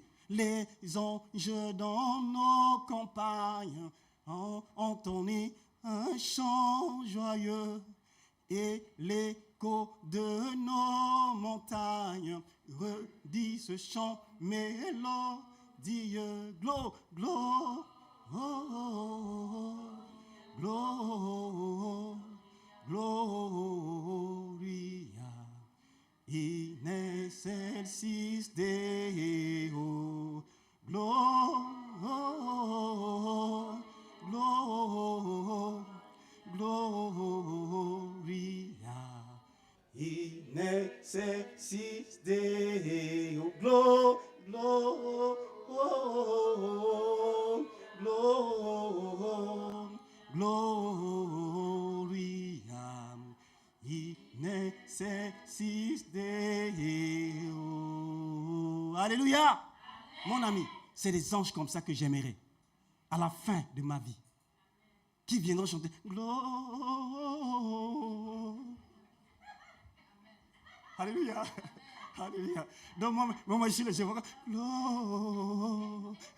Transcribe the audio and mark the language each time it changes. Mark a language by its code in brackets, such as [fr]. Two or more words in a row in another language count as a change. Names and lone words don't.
[fr] Les anges dans nos campagnes ont entonné un chant joyeux, et l'écho de nos montagnes redit ce chant mélodieux. Gloire, gloire, gloire, [la] gloria in excelsis Deo. Gloria, gloria in excelsis Deo. Gloria, gloria in excelsis Deo. [fr] Alléluia. Mon ami, c'est des anges comme ça que j'aimerais à la fin de ma vie, qui viendront chanter gloire. Alléluia. Alléluia. Donc moi je vois gloire.